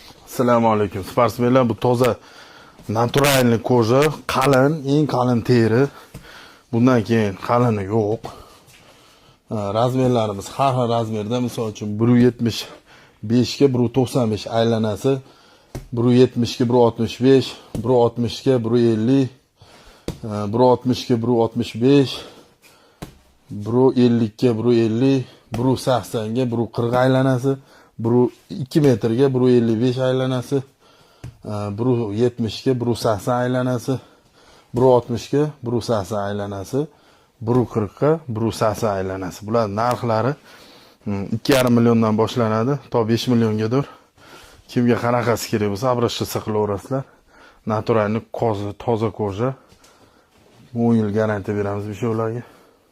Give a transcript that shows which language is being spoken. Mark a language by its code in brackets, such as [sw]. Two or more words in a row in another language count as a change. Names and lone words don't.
[uz] Assalomu alaykum sportsmenlar, bu toza [ru] натуральная кожа, [uz] qalin, eng qalin teri. Bundan keyin qalini yo'q. Razmerlarimiz har xil razmerda, misol uchun 1.75 ga 1.95 aylanasi, 1.70 ga 1.65, 1.60 ga 1.50, 1.60 ga 1.65, 1.50 ga 1.50, 1.80 ga 1.40 aylanasi, 2 metrga 1.55 aylanasi, 1.70 ga 1.80 aylanasi, 1.60 ga 1.80 aylanasi, 1.40 ga 1.80 aylanasi. Bular narxlari 2,5 milliondan boshlanadi, to 5 milliongadir. Kimga qanaqasi kerak bo'lsa, обращаться qilaverasizlar. Naturalniy toza koja. 10 yil garantiya beramiz o'shalarga.